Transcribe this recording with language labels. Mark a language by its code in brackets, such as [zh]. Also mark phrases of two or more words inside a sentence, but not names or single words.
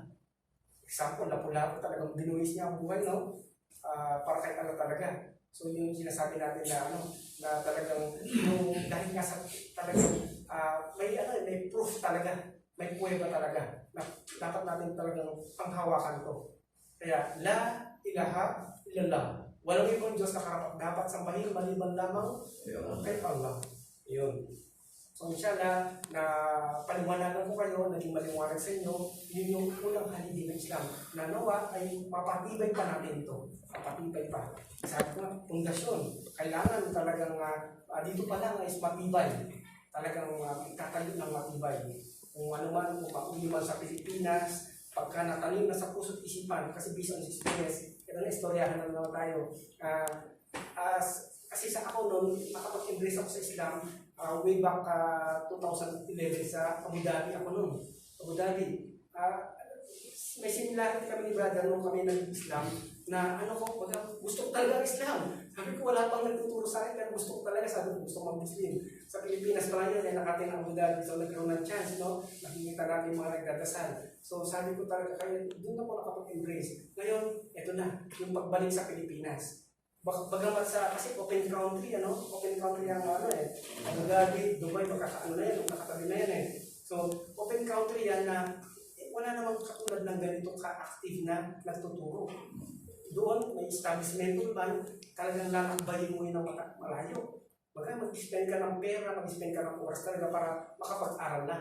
[tl] Example, lapu-lapu talagang binuhis niya ang buhay, no? Para kay Allah talaga. So yung sinasabi natin na na talagang yung dahil nga sa talagang may proof talaga, may pruweba talaga na dapat natin talagang panghawakan to. Kaya [ar] لا إله إلا الله. [tl] Walang ibang Diyos na karapat dapat sambahin maliban lamang kay Allah. Yun. So inshallah na paliwanagan ko kayo, naging maliwanag sa inyo, yun yung unang haligi ng Islam. Na nawa ay mapatibay pa natin ito. Mapatibay pa. Sabi ko nga, pundasyon. Kailangan talagang dito pa lang is matibay. Talagang itatayo ng matibay. Kung ano man, kung mauli man sa Pilipinas, pagka natanim na sa puso't isipan, kasi [en] based on experience, [tl] ito na istoryahan na naman tayo. Kasi sa ako noon, nakapag-embrace ako sa Islam, [en] way back [tl] 2011 sa Abu Dhabi ako noon. Abu Dhabi. May similarity kami ni brother nung kami nag-Islam na gusto ko talaga Islam. Sabi ko wala pang nagtuturo sa akin pero gusto ko talaga, sabi ko gusto ko mag-Muslim. Sa Pilipinas pa lang yun, nakating Abu Dhabi, so nagkaroon ng chance, no? Nakikita natin mga nagdadasal. So sabi ko talaga kaya doon ako nakapag-embrace. Ngayon, eto na, yung pagbalik sa Pilipinas. Bagamat sa, kasi [en] open country, open country [tl] ang Abu Dhabi, Dubai, makakaano na yan, nakatabi na yan So, [en] open country [tl] yan na wala namang katulad ng ganito ka-active na nagtuturo. Doon, may establishment man, talagang lalakbayin mo yun ng malayo. Baga, mag-spend ka ng pera, mag-spend ka ng oras talaga para makapag-aral lang.